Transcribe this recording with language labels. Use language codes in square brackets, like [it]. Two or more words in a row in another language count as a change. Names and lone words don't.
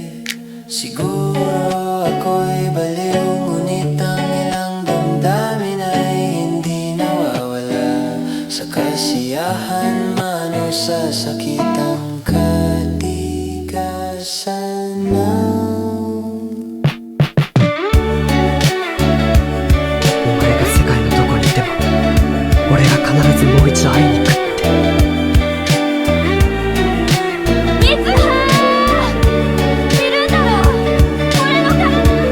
[tl] Siguro ako'y baliw, ngunit ang ilang damdamin ay hindi nawawala. Sa kasiyahan man o sa sakit ang katigasan ng [ja] お前が世界のどこにいても俺が必ずもう一度会いに行くって。いついるんだろう、俺の彼女。